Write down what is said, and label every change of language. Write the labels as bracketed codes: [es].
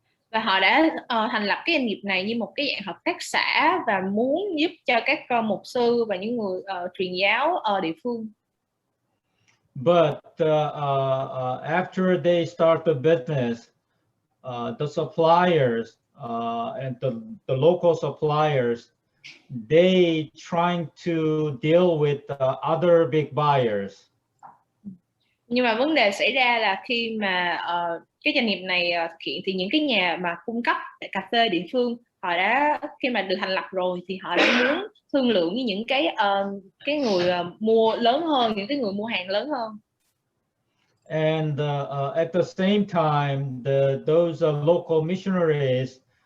[vi] Và họ đã thành lập cái doanh nghiệp này như một cái dạng hợp tác xã và muốn giúp cho các mục sư và những người truyền giáo ở địa phương. [en] But after they start the business, the suppliers and the local suppliers, they trying to deal with other big buyers. [vi] Nhưng mà vấn đề xảy ra là khi mà cái doanh nghiệp này thực hiện thì những cái nhà mà cung cấp cà phê địa phương, họ đã khi mà được thành lập rồi thì họ đã muốn thương lượng với những cái người mua lớn hơn, những cái người mua hàng lớn hơn. [en] And at the same time, those local missionaries